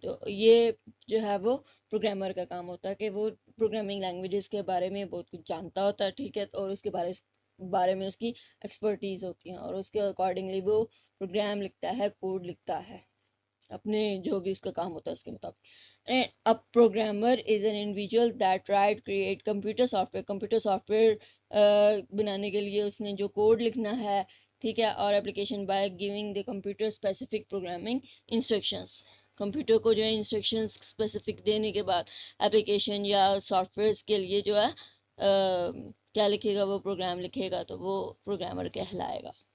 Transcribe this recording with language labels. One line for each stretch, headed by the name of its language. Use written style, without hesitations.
Urdu: تو یہ جو ہے وہ پروگرامر کا کام ہوتا ہے کہ وہ پروگرامنگ لینگویجز کے بارے میں بہت کچھ جانتا ہوتا ہے. ٹھیک ہے, اور اس کے بارے میں اس کی ایکسپرٹیز ہوتی ہیں, اور اس کے اکارڈنگلی وہ پروگرام لکھتا ہے, کوڈ لکھتا ہے, اپنے جو بھی اس کا کام ہوتا ہے اس کے مطابق.
English: A programmer is an individual that write, create computer software.
Urdu: Computer soft where بنانے کے لیے اس نے جو کوڈ لکھنا ہے, ٹھیک ہے, اور application
English: By giving the computer specific programming instructions.
Urdu: Computer کو جو ہے انسٹرکشنز اسپیسیفک دینے کے بعد اپلیکیشن یا سافٹ ویئرس کے لیے جو ہے کیا لکھے گا, وہ پروگرام لکھے گا, تو وہ پروگرامر کہلائے گا.